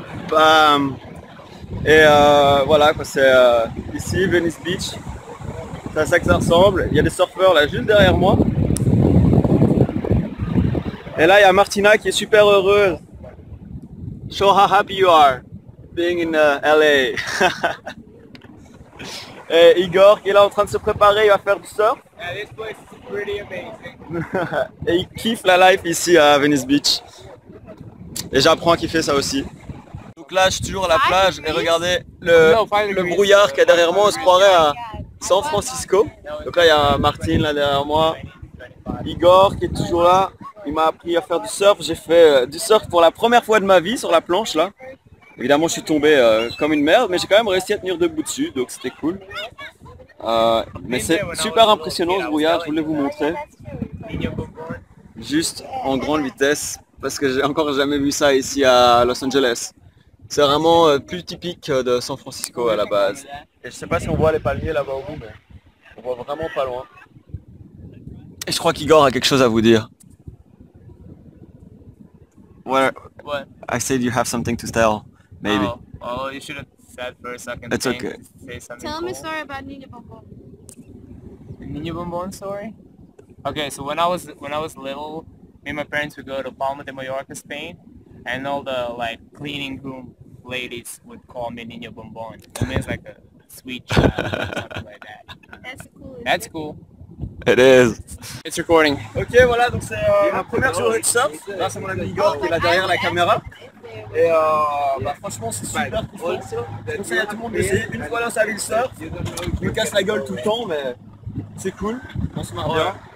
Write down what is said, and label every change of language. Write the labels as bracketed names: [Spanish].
[French] Bam! Et voilà, quoi, c'est ici, Venice Beach. C'est à ça que ça ressemble. Il y a des surfeurs là juste derrière moi. Et là, il y a Martina qui est super heureuse. [English] Show how happy you are being in LA. [French] Et Igor qui est là en train de se préparer, il va faire du surf. [English] Yeah, this place is pretty amazing. [French] Et il kiffe la life ici à Venice Beach. Et j'apprends à kiffer ça aussi. Donc là, je suis toujours à la plage et regardez le brouillard qu'il y a derrière moi, on se croirait à San Francisco. Donc là, il y a Martine là derrière moi. Igor qui est toujours là. Il m'a appris à faire du surf. J'ai fait du surf pour la première fois de ma vie sur la planche là. Évidemment, je suis tombé comme une merde, mais j'ai quand même réussi à tenir debout dessus, donc c'était cool. Mais c'est super impressionnant ce brouillard, je voulais vous montrer. Juste en grande vitesse, parce que j'ai encore jamais vu ça ici à Los Angeles. C'est vraiment plus typique de San Francisco à la base. Et je sais pas si on voit les palmiers là-bas au bout, mais on voit vraiment pas loin. Et je crois qu'Igor a quelque chose à vous dire. [English] What? I said you have something to tell, maybe. Oh, you should have said for a second. It's okay. Say something Tell me a cool. story about Nina Bobo. The Niño Bombón story. Okay, so when I was little, me and my parents would go to Palma de Mallorca, Spain, and all the like cleaning room ladies would call me Niño Bombón. It means like a sweet child or something like that. That's cool. That's cool. It is. It's recording. [French] Ok, voilà, donc c'est ma première journée de surf. Là, c'est mon ami Igor qui est là derrière la caméra. Et franchement, c'est super kiffant. Je conseille à tout le monde d'essayer une fois dans sa vie le surf. Je me casse la gueule tout le temps, mais c'est cool. On se marre bien.